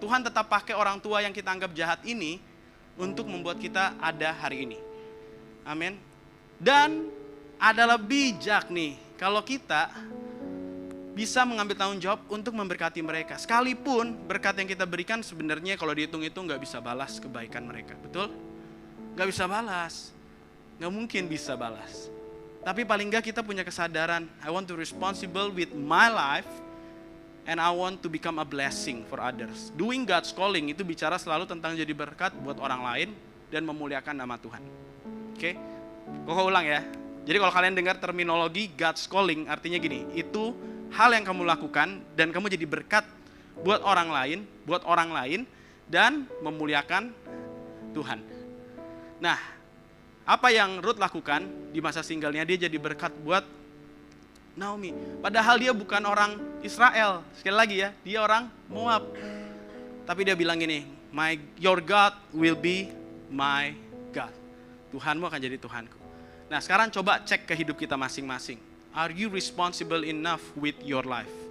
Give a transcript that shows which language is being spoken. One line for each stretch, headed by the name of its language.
Indonesian: Tuhan tetap pakai orang tua yang kita anggap jahat ini untuk membuat kita ada hari ini. Amin. Dan adalah bijak nih kalau kita bisa mengambil tanggung jawab untuk memberkati mereka. Sekalipun berkat yang kita berikan sebenarnya kalau dihitung-hitung gak bisa balas kebaikan mereka. Betul? Gak bisa balas. Gak mungkin bisa balas. Tapi paling gak kita punya kesadaran,
English: I want to responsible with my life and I want to become a blessing for others. Doing God's calling
Indonesian: itu bicara selalu tentang jadi berkat buat orang lain dan memuliakan nama Tuhan. Oke? Koko ulang ya. Jadi kalau kalian dengar terminologi God's calling, artinya gini, itu hal yang kamu lakukan dan kamu jadi berkat buat orang lain dan memuliakan Tuhan. Nah, apa yang Ruth lakukan di masa singlenya, dia jadi berkat buat Naomi. Padahal dia bukan orang Israel. Sekali lagi ya, dia orang Moab. Tapi dia bilang gini,
English: your God will be my God.
Indonesian: Tuhanmu akan jadi Tuhanku. Nah sekarang coba cek ke hidup kita masing-masing.
English: Are you responsible enough with your life?